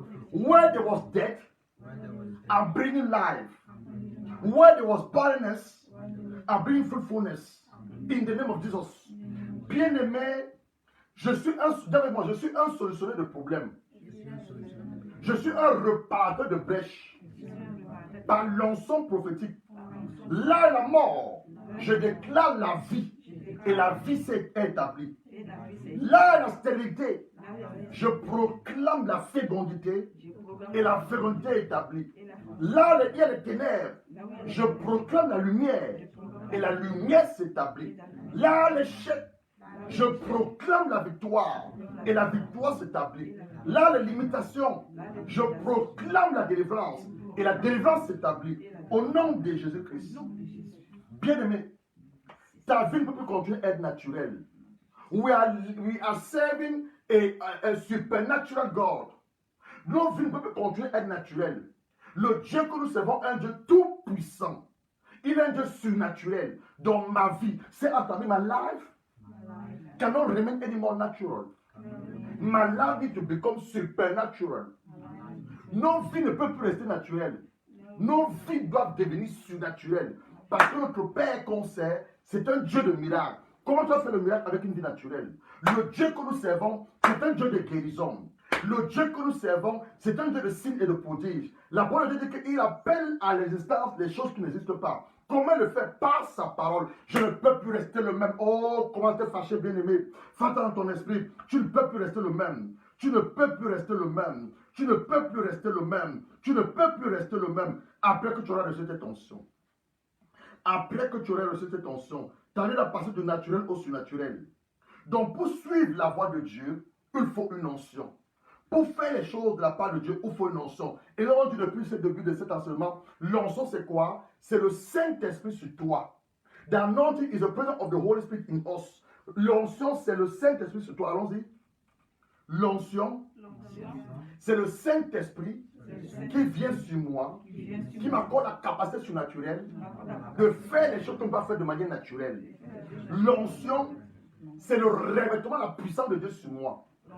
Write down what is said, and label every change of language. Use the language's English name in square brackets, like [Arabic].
[English] Where there was death, I'm bringing life. Where there was barrenness, I'm bringing fruitfulness. In the name of Jesus. [French] Bien-aimé, je suis un solutionneur de problèmes. Je suis un reparteur de brèches. Par l'onction prophétique. Là est la mort. Je déclare la vie. Et la vie s'est établie. Là est la stérilité. Je proclame la fécondité. Et la fécondité est établie. Là il y a les ténèbres. Je proclame la lumière. Et la lumière s'établit. Là l'échec. Je proclame la victoire. Et la victoire s'établit. Là les limitations. Je proclame la délivrance. Et la délivrance s'établit. Au nom de Jésus-Christ. Bien-aimé, ta vie ne peut plus continuer à être naturelle. [English] We are serving a supernatural God. [French] Nos vies ne peuvent plus continuer à être naturelles. Le Dieu que nous servons est un Dieu tout puissant. Il est un Dieu surnaturel. Dans ma vie, c'est entendu, [English] my life cannot remain any more natural. My life needs to become supernatural. [French] Nos vies ne peuvent plus rester naturelles. Nos vies doivent devenir surnaturelles. Parce que notre Père qu'on sert, c'est un Dieu de miracles. Comment tu as fait le miracle avec une vie naturelle? Le Dieu que nous servons, c'est un Dieu de guérison. Le Dieu que nous servons, c'est un Dieu de signes et de prodiges. La parole de Dieu dit qu'il appelle à l'existence les choses qui n'existent pas. Comment le faire? Par sa parole. Je ne peux plus rester le même. Oh, comment t'es fâché, bien-aimé. Fais dans ton esprit. Tu ne peux plus rester le même. Tu ne peux plus rester le même. Tu ne peux plus rester le même. Tu ne peux plus rester le même. Après que tu auras reçu cette onction. Après que tu auras reçu cette onction, tu arrives à passer du naturel au surnaturel. Donc, pour suivre la voie de Dieu, il faut une onction. Pour faire les choses de la part de Dieu, il faut une onction. Et là, on dit depuis le début de cet enseignement, l'onction, c'est quoi? C'est le Saint-Esprit sur toi. [English] The anointing is the presence of the Holy Spirit in us. [French] L'onction, c'est le Saint-Esprit sur toi. Allons-y. L'onction, c'est le Saint-Esprit qui vient sur moi, qui m'accorde la capacité surnaturelle de faire les choses qu'on ne peut pas faire de manière naturelle. L'onction, c'est le revêtement de la puissance de Dieu sur moi.